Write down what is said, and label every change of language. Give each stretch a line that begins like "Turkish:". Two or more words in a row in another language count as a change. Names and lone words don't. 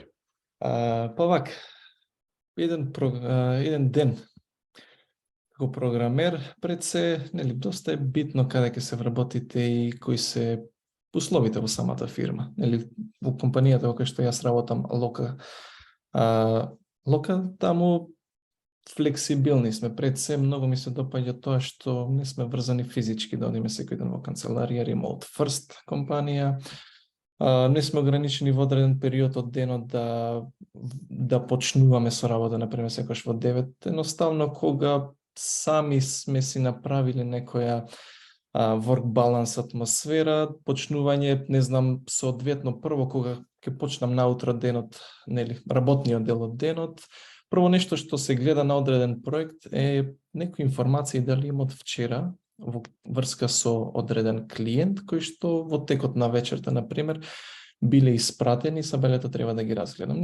Macedonian: Па вак, еден ден како програмер, пред се, нели, доста е битно каде ќе се вработите и кои се условите во самата фирма. Нели, во компанијата во која што јас работам, Лока, таму флексибилни сме. Пред се многу ми се допаѓа тоа што не сме врзани физички да одиме секој ден во канцеларија,
English: remote first компанија.
Macedonian: Не сме ограничени во одреден период од денот да почнуваме со работа, например, секојаш во 9. Едноставно, кога сами сме си направиле некоја
English: work balance
Macedonian: атмосфера, почнување, не знам, соодветно прво кога ќе почнам наутро денот, нели, работниот дел од денот, прво нешто што се гледа на одреден проект е некои информации дали има од вчера во врска со одреден клиент кој што во текот на вечерта, на пример, биле испратени, сабелето треба да ги разгледам.